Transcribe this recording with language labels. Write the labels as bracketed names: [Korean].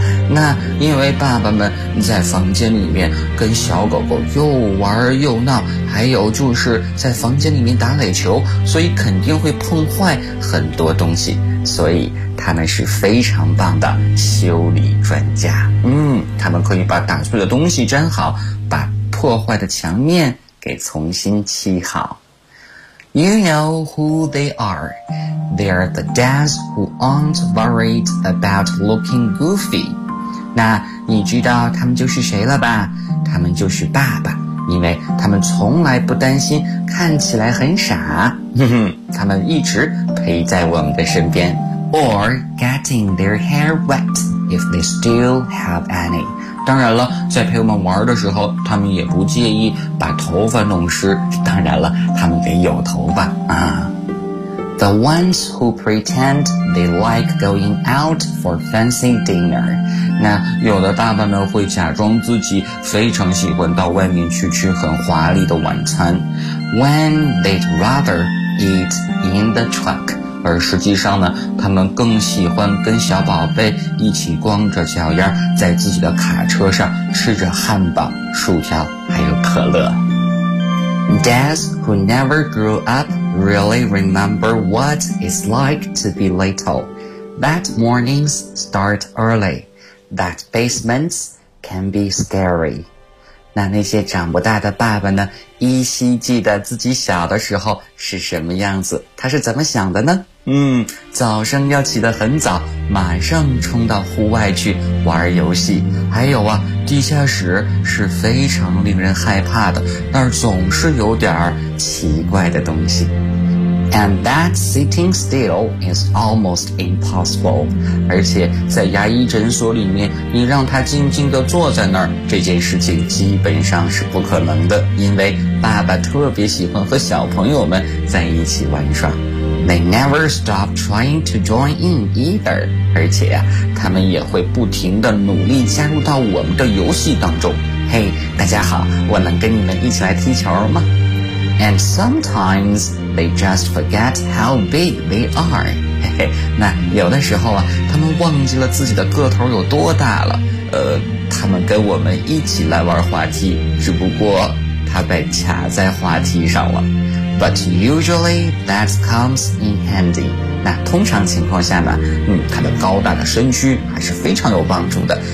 [Chinese] 那因为爸爸们在房间里面跟小狗狗又玩又闹，还有就是在房间里面打垒球，所以肯定会碰坏很多东西，所以他们是非常棒的修理专家。嗯，他们可以把打碎的东西粘好，把破坏的墙面给重新漆好。 [English] You know who they are. They're the dads who aren't worried about looking goofy. [Chinese] 那你知道他们就是谁了吧？他们就是爸爸，因为他们从来不担心看起来很傻。他们一直陪在我们的身边。 [English] Or getting their hair wet if they still have any. [Chinese] 当然了，在陪我们玩的时候，他们也不介意把头发弄湿。当然了，他们得有头发啊。 [English] The ones who pretend they like going out for fancy dinner. [Chinese] 那有的爸爸呢，会假装自己非常喜欢到外面去吃很华丽的晚餐。 [English] When they'd rather eat in the truck. [Chinese] 而实际上呢，他们更喜欢跟小宝贝一起光着脚丫在自己的卡车上吃着汉堡、薯条还有可乐。 [English] Dads who never grew up really remember what it's like to be little. That mornings start early. That basements can be scary. [Chinese] 那些长不大的爸爸呢，依稀记得自己小的时候是什么样子，他是怎么想的呢？早上要起得很早，马上冲到户外去玩游戏。还有啊，地下室是非常令人害怕的，那儿总是有点奇怪的东西。 [English] And that sitting still is almost impossible. [Chinese] 而且在牙医诊所里面，你让他静静地坐在那儿，这件事情基本上是不可能的，因为爸爸特别喜欢和小朋友们在一起玩耍。 [English] They never stop trying to join in either. [Chinese] 而且啊，他们也会不停地努力加入到我们的游戏当中。嘿，大家好，我能跟你们一起来踢球吗？ [English] And sometimes they just forget how big they are. 嘿嘿， [Chinese] 那有的时候啊，他们忘记了自己的个头有多大了。他们跟我们一起来玩滑梯，只不过他被卡在滑梯上了。 [English] But usually that comes in handy. [Chinese] 那通常情况下呢，它的高大的身躯还是非常有帮助的。